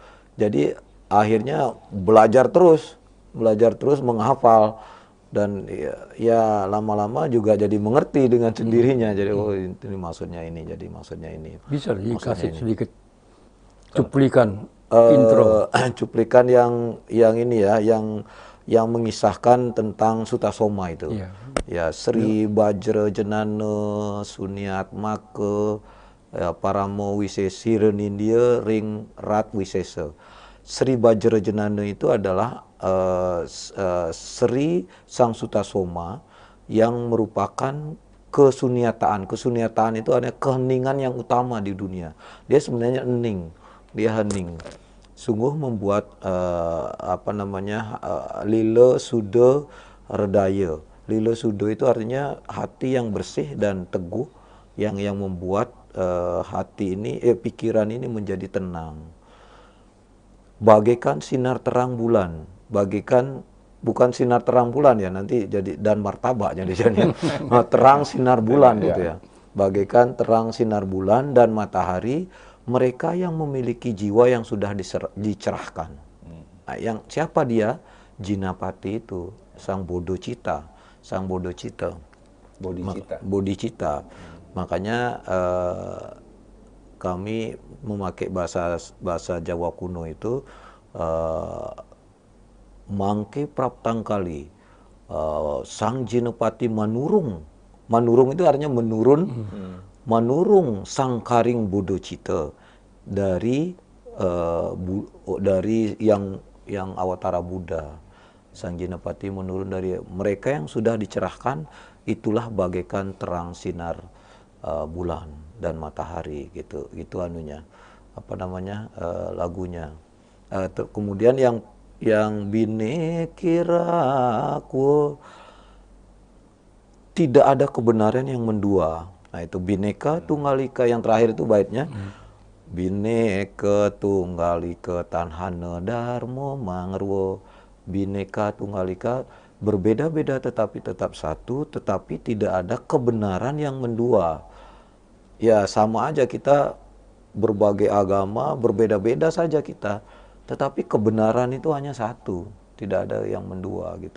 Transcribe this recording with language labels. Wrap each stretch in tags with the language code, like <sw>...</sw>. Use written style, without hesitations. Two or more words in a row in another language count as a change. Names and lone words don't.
<id>Jadi akhirnya belajar terus menghafal dan ya lama-lama juga jadi mengerti dengan sendirinya. Jadi oh ini maksudnya ini, jadi maksudnya ini. Bisa dikasih sedikit cuplikan intro. Cuplikan yang ini ya, yang mengisahkan tentang Sutasoma itu. Iya.</id> <kaw>Ya Sri Bajra Jenana Suniat Make ya, Paramo Wisesi Renindya Ring Rat Wisesa.</kaw> <id>Sri Bajra Jenana itu adalah Sri Sang Sutasoma yang merupakan kesuniataan. Kesuniataan itu adalah keheningan yang utama di dunia. Dia sebenarnya hening, dia hening. Sungguh membuat lila suda redaya. Lila suda itu artinya hati yang bersih dan teguh yang membuat hati ini pikiran ini menjadi tenang. Bagaikan sinar terang bulan, bagaikan bukan sinar terang bulan ya nanti jadi dan martabak jadi terang sinar bulan gitu ya. Bagaikan terang sinar bulan dan matahari mereka yang memiliki jiwa yang sudah dicerahkan. Nah, yang siapa dia? Jinapati itu, sang bodhicitta, bodhicitta. Makanya kami memakai bahasa Jawa kuno itu</id> <kaw>mangke praptangkali sang Jinapati manurung</kaw> <id>itu artinya menurun manurung sang karing bodhicitta dari yang awatara Buddha. Sang Jinapati menurun dari mereka yang sudah dicerahkan, itulah bagaikan terang sinar bulan dan matahari gitu anunya lagunya. Kemudian yang binekiraku tidak ada kebenaran yang mendua. Nah itu</id> <kaw>bineka tunggal ika</kaw> <id>yang terakhir itu baitnya.</id> <kaw>Bineka tunggal ika tanhana dharma mangrwo. Bineka tunggal ika</kaw> <id>berbeda-beda tetapi tetap satu, tetapi tidak ada kebenaran yang mendua. Ya sama aja kita berbagai agama, berbeda-beda saja kita. Tetapi kebenaran itu hanya satu, tidak ada yang mendua gitu.</id>